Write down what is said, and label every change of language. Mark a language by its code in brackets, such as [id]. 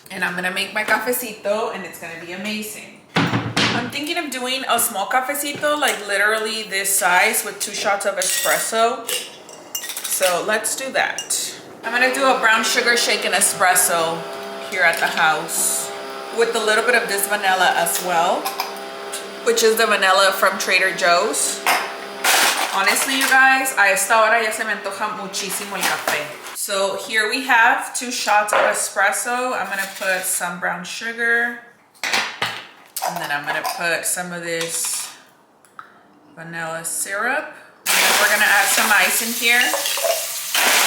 [en] And I'm gonna make my cafecito, and it's gonna be amazing. I'm thinking of doing a small cafecito, like literally this size, with 2 shots of espresso. So let's do that. I'm gonna do a brown sugar shaken espresso here at the house with a little bit of this vanilla as well, which is the vanilla from Trader Joe's. Honestly, you guys, [es] a esta hora ya se me antoja muchísimo el café. [en] So here we have 2 shots of espresso. I'm gonna put some brown sugar, and then I'm gonna put some of this vanilla syrup. And then we're gonna add some ice in here.